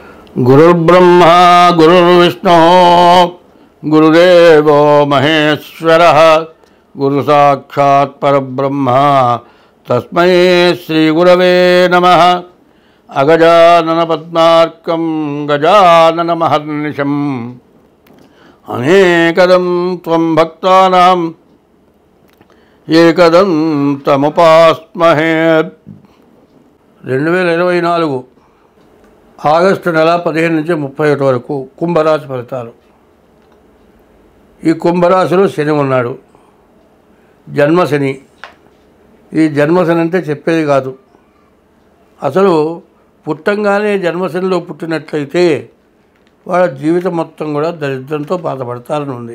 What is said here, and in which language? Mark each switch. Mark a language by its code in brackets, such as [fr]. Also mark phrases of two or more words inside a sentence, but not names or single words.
[sa] गुरुर्ब्रह्मा गुरुर्विष्णु गुरुदेवो महेश्वरः गुरु साक्षात् परब्रह्म तस्मै श्रीगुरवे नमः। अगजानन पद्मार्कं गजाननमहर्निशम् अनेकदं त्वं भक्तानां एकदं तमुपास्महे। [te] 2024 ఆగస్టు నెల 15 నుంచి 31 వరకు కుంభరాశి ఫలితాలు. ఈ కుంభరాశిలో శని ఉన్నాడు, జన్మశని. ఈ జన్మశని అంటే చెప్పేది కాదు. అసలు పుట్టంగానే జన్మశనిలో పుట్టినట్లయితే వాళ్ళ జీవితం మొత్తం కూడా దరిద్రంతో బాధపడతారని ఉంది.